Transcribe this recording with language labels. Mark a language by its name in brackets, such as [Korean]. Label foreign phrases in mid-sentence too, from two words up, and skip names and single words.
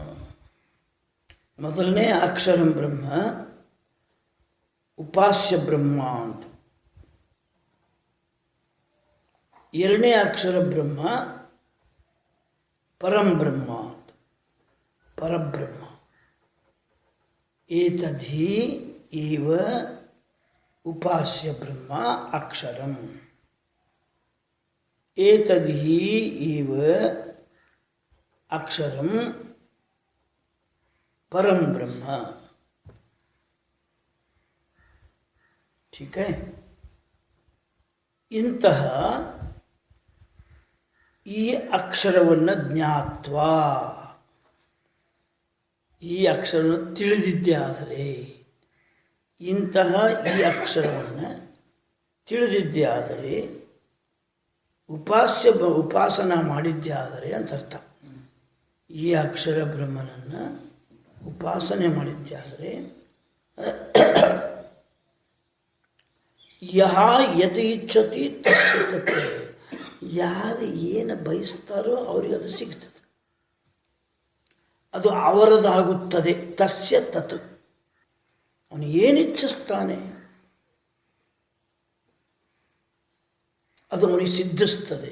[Kannada] ಮೊದಲನೇ ಅಕ್ಷರಂ ಬ್ರಹ್ಮ ಉಪಾಸ್ಯ ಬ್ರಹ್ಮ ಅಂತ. ಎರಡನೇ ಅಕ್ಷರ ಬ್ರಹ್ಮ ಪರಂ ಬ್ರಹ್ಮ ಅಂತ, ಪರಬ್ರಹ್ಮ. [Sanskrit] ಏತದ್ಹಿ ಇವ ಉಪಾಸ್ಯ ಬ್ರಹ್ಮ ಅಕ್ಷರಂ. ಏತದ್ಹಿ ಇವ ಅಕ್ಷರಂ परम ब्रह्म. [Hindi] ठीक है. [Kannada] ಇಂತಹ ಈ ಅಕ್ಷರವನ್ನು ಜ್ಞಾತ್ವ, ಈ ಅಕ್ಷರವನ್ನು ತಿಳಿದಿದ್ದೇ ಆದರೆ, ಇಂತಹ ಈ ಅಕ್ಷರವನ್ನು ತಿಳಿದಿದ್ದೇ ಆದರೆ, ಉಪಾಸನ ಮಾಡಿದ್ದೇ ಆದರೆ ಅಂತ ಅರ್ಥ. ಈ ಅಕ್ಷರ ಬ್ರಹ್ಮನನ್ನು ಉಪಾಸನೆ ಮಾಡಿದ್ದೇ ಆದರೆ, [Sanskrit] ಯಹ ಯತ್ ಇಚ್ಛತಿ ತಸ್ಯ ತತ್. [Kannada] ಯಾರು ಏನು ಬಯಸ್ತಾರೋ ಅವರಿಗೆ ಅದು ಸಿಗ್ತದೆ, ಅದು ಅವರದಾಗುತ್ತದೆ. [Sanskrit] ತಸ್ಯ ತತ್. [Kannada] ಅವನು ಏನು ಇಚ್ಛಿಸ್ತಾನೆ ಅದು ಅವನಿಗೆ ಸಿದ್ಧಿಸ್ತದೆ.